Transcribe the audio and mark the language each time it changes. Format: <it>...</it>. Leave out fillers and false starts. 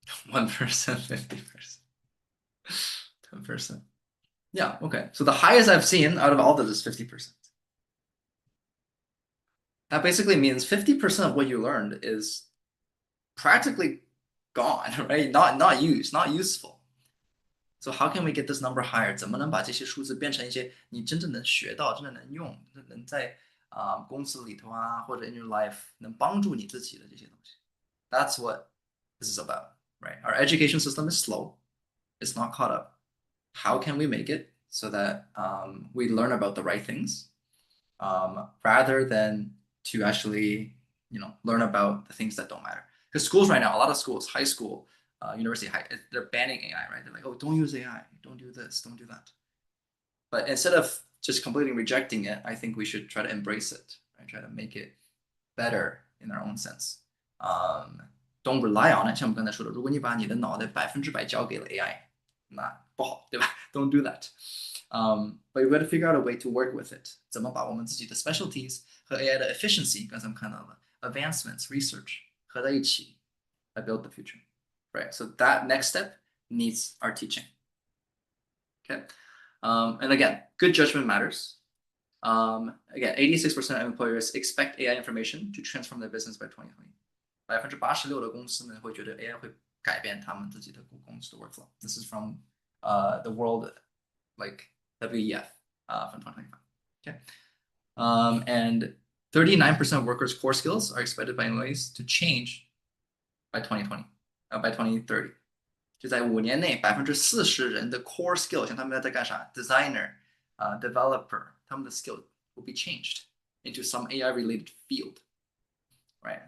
<en>One percent, 50%, 10%. Yeah, okay. So the highest I've seen out of all this is 50%. That basically means 50% of what you learned is practically gone, right? Not used, not useful. So how can we get this number higher?</en> <zh>怎么能把这些数字变成一些你真正能学到、真正能用、能在公司里头啊或者</zh> <en>in your life</en> <zh>能帮助你自己的这些东西？</zh> <en>That's what this is about, right? Our education system is slow. It's not caught up. How can we make it so that we learn about the right things rather than to actually, learn about the things that don't matter? Because schools right now, a lot of schools, high school, university, they're banning AI, right? They're like, oh, don't use AI, don't do this, don't do that. But instead of just completely rejecting it, I think we should try to embrace it, right? Try to make it better in our own sense. Don't rely on it.</en> <zh>像我们刚才说的，如果你把你的脑袋100%交给了 AI，那不好，对吧？</zh> <en>Don't do that. But we got to figure out a way to work with it.</en> <zh>怎么把我们自己的 specialties 和 AI 的 efficiency， 刚才我们看到了 advancements, research 合在一起来</zh> <en>build the future, right? So that next step needs our teaching. Okay. And again, good judgment matters. Again, 86% of employers expect AI information to transform their business by 2020.</en> <zh>86%的公司们会觉得 AI 会改变他们自己的公司的 workflow.</zh> <en>This is from the world, like WEF from 2025. Okay. And 39% of workers' core skills are expected by employees to change by 2020, by 2030.</en> <zh>就在5年内，40%人的 core skill， 像他们在干啥 ，designer, developer， 他们的</zh> <en>skill will be changed into some AI-related field, right?</en>